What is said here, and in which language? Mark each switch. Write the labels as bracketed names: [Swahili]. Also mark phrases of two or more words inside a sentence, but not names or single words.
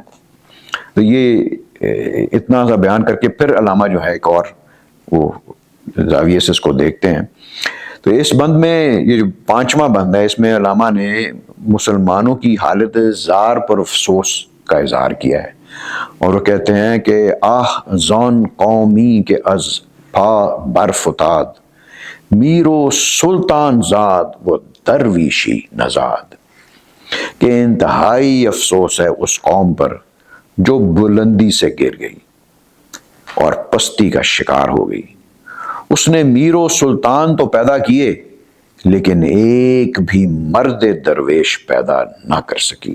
[Urdu] تو یہ اتنا سا بیان کر کے پھر علامہ جو ہے ایک اور وہ زاویے سے اس کو دیکھتے ہیں. تو اس بند میں یہ جو 5واں بند ہے، اس میں علامہ نے مسلمانوں کی حالت زار پر افسوس کا اظہار کیا ہے، اور وہ کہتے ہیں کہ [Persian] آہ زون قومی کے از پا برفتاد، میر و سلطان زاد و درویشی نژاد. [Urdu] کہ انتہائی افسوس ہے اس قوم پر جو بلندی سے گر گئی اور پستی کا شکار ہو گئی. اس نے میر و سلطان تو پیدا کیے لیکن ایک بھی مرد درویش پیدا نہ کر سکی.